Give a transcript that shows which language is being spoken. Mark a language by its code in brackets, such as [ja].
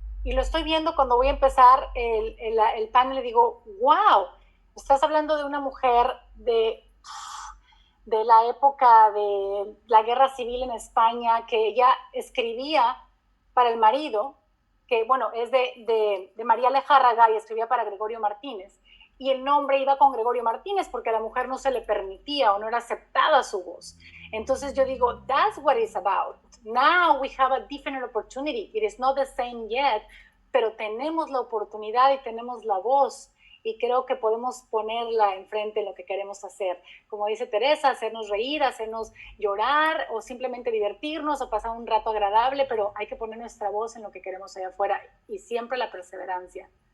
[es] Y lo estoy viendo cuando voy a empezar el panel y digo, wow, estás hablando de una mujer de la época de la guerra civil en España, que ella escribía para el marido, que bueno, es de María Lejárraga y escribía para Gregorio Martínez. Y el nombre iba con Gregorio Martínez porque a la mujer no se le permitía o no era aceptada su voz. [en] Entonces yo digo, that's what it's about. Now we have a different opportunity. [es] It is not the same yet, pero tenemos la oportunidad y tenemos la voz. Y creo que podemos ponerla enfrente en lo que queremos hacer. Como dice Teresa, hacernos reír, hacernos llorar o simplemente divertirnos o pasar un rato agradable, pero hay que poner nuestra voz en lo que queremos allá afuera y siempre la perseverancia.